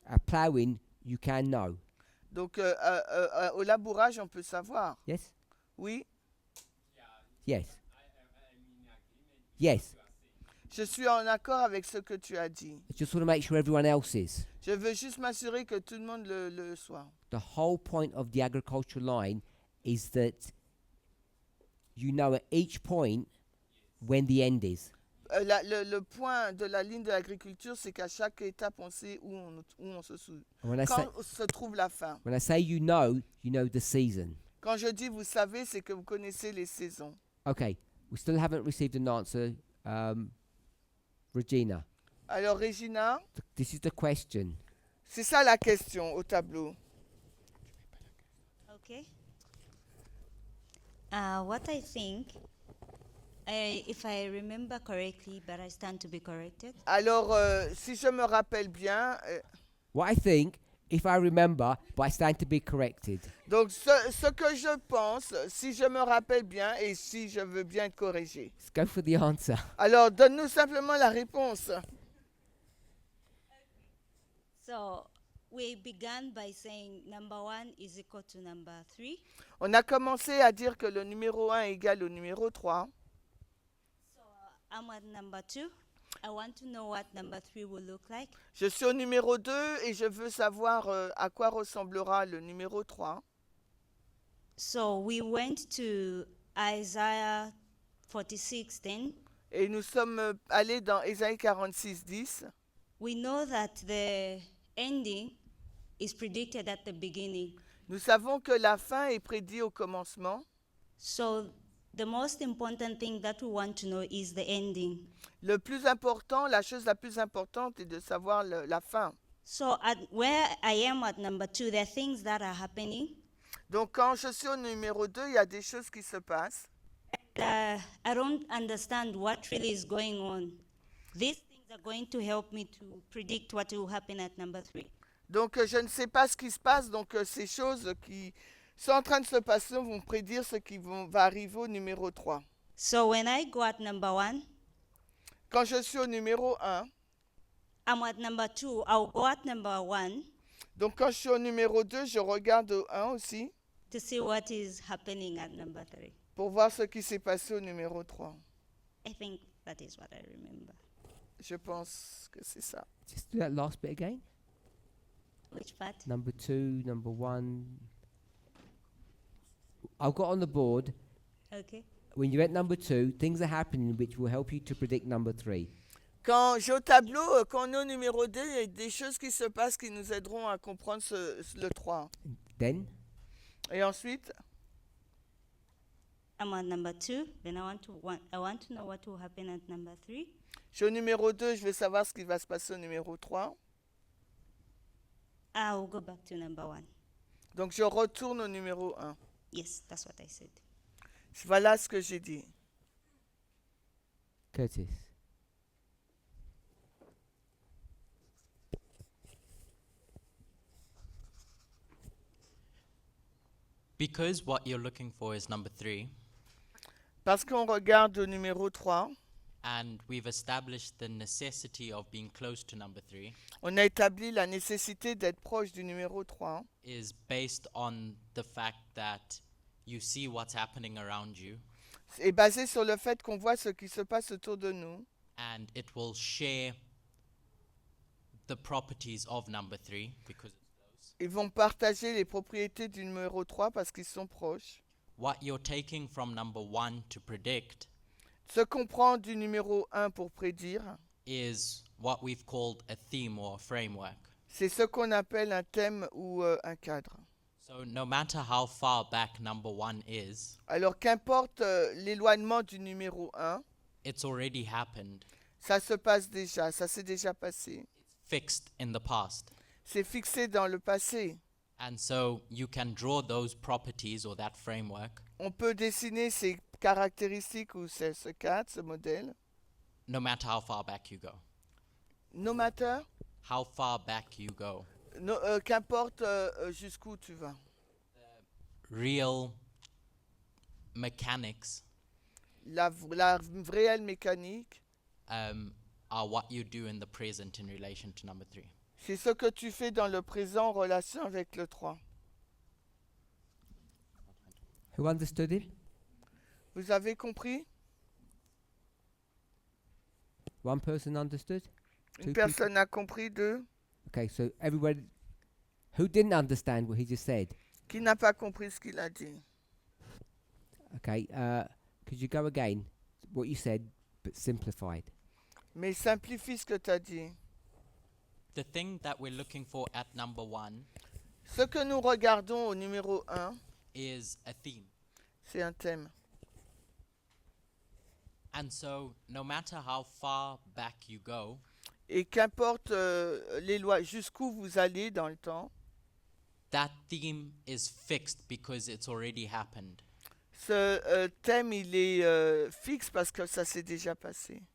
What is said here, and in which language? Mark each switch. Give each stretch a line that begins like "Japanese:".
English: At ploughing, you can know.
French: Donc au labourage, on peut savoir.
English: Yes?
French: Oui,
English: Yes. Yes.
French: je suis en accord avec ce que tu as dit.
English: I just want to make sure everyone else is.
French: Je veux juste m'assurer que tout le monde le soit.
English: The whole point of the agricultural line is that you know at each point when the end is.
French: Le point de la ligne de l'agriculture, c'est qu'à chaque étape, on sait où on se trouve.
English: And when I say,
French: Quand se trouve la fin.
English: when I say you know the season.
French: Quand je dis vous savez, c'est que vous connaissez les saisons.
English: Okay, we still haven't received an answer. Regina,
French: Alors Regina,
English: this is the question.
French: c'est ça la question au tableau.
English: Okay. What I think, if I remember correctly, but I stand to be corrected.
French: Alors, si je me rappelle bien,
English: What I think, if I remember, but I stand to be corrected.
French: donc ce que je pense, si je me rappelle bien et si je veux bien être corrigé.
English: Let's go for the answer.
French: Alors, donne-nous simplement la réponse.
English: So we began by saying number 1 is equal to number 3.
French: On a commencé à dire que le numéro 1 est égal au numéro 3.
English: So I'm at number 2. I want to know what number 3 will look like.
French: Je suis au numéro 2 et je veux savoir à quoi ressemblera le numéro 3.
English: So we went to Isaiah 46:10.
French: Et nous sommes allés dans Ésaïe 46, 10.
English: We know that the ending is predicted at the beginning.
French: Nous savons que la fin est prédite au commencement.
English: So the most important thing that we want to know is the ending.
French: Le plus important, la chose la plus importante est de savoir la fin.
English: So where I am at number 2, there are things that are happening.
French: Donc quand je suis au numéro 2, il y a des choses qui se passent.
English: I don't understand what really is going on. These things are going to help me to predict what will happen at number 3.
French: Donc je ne sais pas ce qui se passe, donc ces choses qui sont en train de se passer vont prédire ce qui va arriver au numéro 3.
English: So when I go at number 1,
French: Quand je suis au numéro 1,
English: I'm at number 2, I'll go at number 1
French: donc quand je suis au numéro 2, je regarde au 1 aussi
English: to see what is happening at number 3.
French: pour voir ce qui s'est passé au numéro 3.
English: I think that is what I remember.
French: Je pense que c'est ça.
English: Just do that last bit again. Which part? Number 2, number 1. I've got on the board, Okay. when you're at number 2, things are happening which will help you to predict number 3.
French: Quand j'ai au tableau, quand on est au numéro 2, il y a des choses qui se passent qui nous aideront à comprendre le 3.
English: Then,
French: Et ensuite,
English: I'm at number 2, then I want to know what will happen at number 3.
French: je suis au numéro 2, je veux savoir ce qui va se passer au numéro 3.
English: I'll go back to number 1.
French: Donc je retourne au numéro 1.
English: Yes, that's what I said.
French: Voilà ce que j'ai dit.
English: Curtis. Because what you're looking for is number 3,
French: Parce qu'on regarde au numéro 3,
English: and we've established the necessity of being close to number 3,
French: on a établi la nécessité d'être proche du numéro 3.
English: is based on the fact that you see what's happening around you,
French: est basé sur le fait qu'on voit ce qui se passe autour de nous
English: and it will share the properties of number 3 because it's close.
French: Ils vont partager les propriétés du numéro 3 parce qu'ils sont proches.
English: What you're taking from number 1 to predict
French: Ce qu'on prend du numéro 1 pour prédire,
English: is what we've called a theme or a framework.
French: c'est ce qu'on appelle un thème ou un cadre.
English: So no matter how far back number 1 is,
French: Alors qu'importe l'éloignement du numéro 1,
English: it's already happened.
French: ça se passe déjà, ça s'est déjà passé.
English: Fixed in the past.
French: C'est fixé dans le passé.
English: And so you can draw those properties or that framework
French: On peut dessiner ces caractéristiques ou ce cadre, ce modèle,
English: no matter how far back you go. No matter, how far back you go.
French: qu'importe jusqu'où tu vas.
English: Real mechanics
French: La réelle mécanique,
English: are what you do in the present in relation to number 3.
French: c'est ce que tu fais dans le présent en relation avec le 3.
English: Who understood it?
French: Vous avez compris?
English: One person understood?
French: Une
English: Two
French: personne a compris, deux.
English: Okay, so everybody who didn't understand what he just said,
French: Qui n'a pas compris ce qu'il a dit?
English: okay, could you go again? What you said, but simplified.
French: Mais simplifie ce que tu as dit.
English: The thing that we're looking for at number 1
French: Ce que nous regardons au numéro 1,
English: is a theme.
French: c'est un thème.
English: And so, no matter how far back you go,
French: Et qu'importe les lois, jusqu'où vous allez dans le temps,
English: that theme is fixed because it's already happened.
French: ce thème, il est fixe parce que ça s'est déjà passé.